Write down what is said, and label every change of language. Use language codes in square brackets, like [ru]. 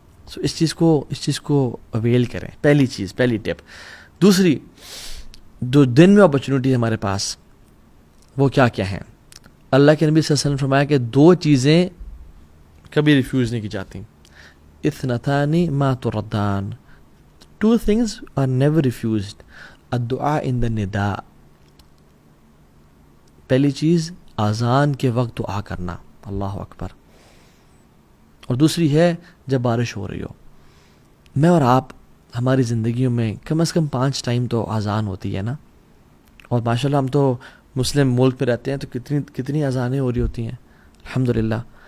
[ur] سو اس چیز کو اویل کریں. پہلی چیز, پہلی ٹپ. دوسری, جو دن میں اپرچونیٹی ہمارے پاس وہ کیا کیا ہیں؟ اللہ کے نبی صلی اللہ علیہ وسلم نے فرمایا کہ 2 چیزیں کبھی ریفیوز نہیں کی جاتی. [ar] اثنتان ما تردان, [en] 2 things are never refused. [ur] الدعاء in the نداء, پہلی چیز اذان کے وقت دعا کرنا, اللہ اکبر. اور دوسری ہے جب بارش ہو رہی ہو. میں اور آپ ہماری زندگیوں میں کم از کم 5 ٹائم تو اذان ہوتی ہے نا, اور ماشاءاللہ ہم تو مسلم ملک پہ رہتے ہیں تو کتنی اذانیں ہو رہی ہوتی ہیں, الحمدللہ.